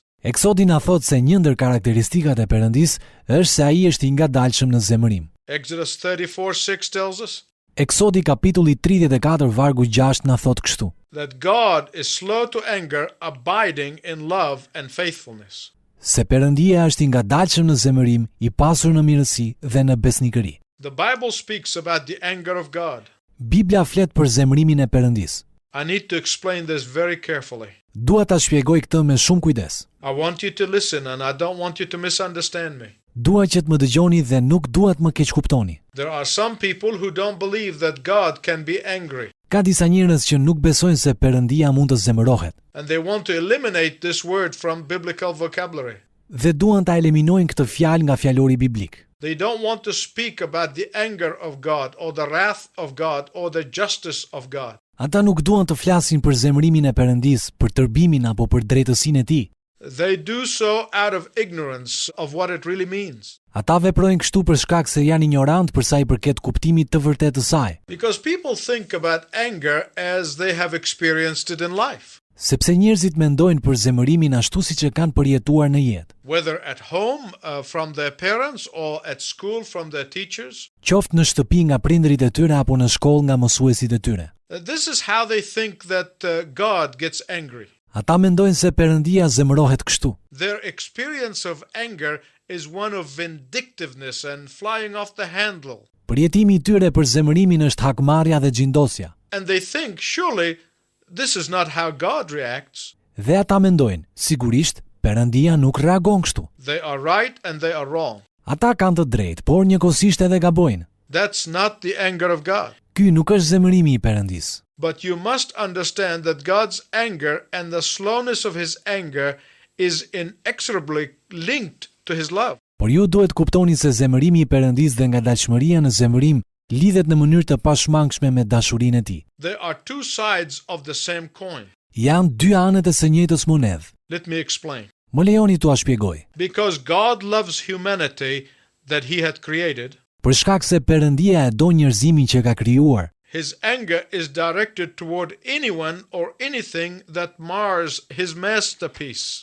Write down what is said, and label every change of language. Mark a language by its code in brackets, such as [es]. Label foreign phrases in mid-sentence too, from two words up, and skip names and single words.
[sq] Eksodi na thot se një ndër karakteristikat e Perëndis është se ai është i ngadalshëm në zemërim. [en] Exodus 34:6 tells us [sq] Eksodi kapitulli 34 vargu 6 na thot kështu: [en] that God is slow to anger, abiding in love and faithfulness. [sq] Se Perëndia është i ngadalshëm në zemërim, i pasur në mirësi dhe në besnikëri. [en] The Bible speaks about the anger of God. [sq] Bibla flet për zemërimin e Perëndis. [en] I need to explain this very carefully. [sq] Dua ta shpjegoj këtë me shumë kujdes. [en] I want you to listen and I don't want you to misunderstand me. [sq] Dua që të më dëgjoni dhe nuk dua të më keq kuptoni. [en] There are some people who don't believe that God can be angry, [sq] Ka disa njerëz që nuk besojnë se Perëndia mund të zemërohet [en] and they want to eliminate this word from biblical vocabulary. [sq] dhe duan ta eliminojnë këtë fjalë nga fjalori biblik. [en] They don't want to speak about the anger of God or the wrath of God or the justice of God. [sq] Ata nuk duan të flasin për zemërimin e Perëndis, për tërbimin apo për drejtësinë e tij. [en] They do so out of ignorance of what it really means. [sq] Ata veprojnë kështu për shkak se janë ignorant për sa i përket kuptimit të vërtetë të saj, [en] Because people think about anger as they have experienced it in life. [sq] sepse njerëzit mendojnë për zemërimin ashtu siç e kanë përjetuar në jetë, [en] Whether at home from their parents or at school from their teachers. [sq] qoftë në shtëpi nga prindërit e tyre apo në shkollë nga mësuesit e tyre. [en] This is how they think that God gets angry. [sq] Ata mendojnë se Perëndia zemërohet kështu. [en] Their experience of anger is one of vindictiveness and flying off the handle. [sq] Përjetimi i tyre për zemërimin është hakmarrja dhe xhindosja. [en] And they think, surely, this is not how God reacts. [sq] Dhe ata mendojnë, sigurisht, Perëndia nuk reagon kështu. [en] They are right and they are wrong. [sq] Ata kanë të drejtë, por njëkohësisht edhe gabojnë. [en] That's not the anger of God. [sq] Ky nuk është zemërimi i Perëndis. [en] But you must understand that God's anger and the slowness of his anger is inexorably linked to his love. [sq] Por ju duhet kuptoni se zemërimi i Perëndis dhe ngadalshmëria në zemërim lidhet në mënyrë të pashmangshme me dashurinë e tij. [en] There are two sides of the same coin. [sq] Janë dy anët e së njëjtës monedh. [en] Let me explain. [sq] Më lejoni t'ua shpjegoj. [en] Because God loves humanity that he had created, [sq] Për shkak se Perëndia e do njerëzimin që ka krijuar, [en] his anger is directed toward anyone or anything that mars his masterpiece.